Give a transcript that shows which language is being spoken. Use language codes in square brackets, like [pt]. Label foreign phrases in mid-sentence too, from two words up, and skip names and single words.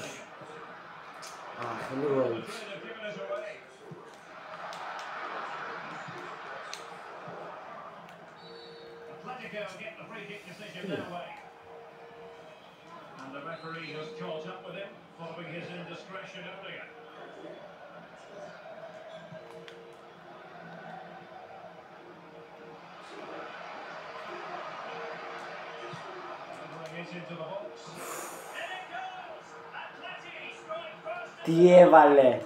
[el] Αχ, λίγο έλειψε. [en] And the referee has caught up with him following his indiscretion earlier. [el] Τι έβαλε.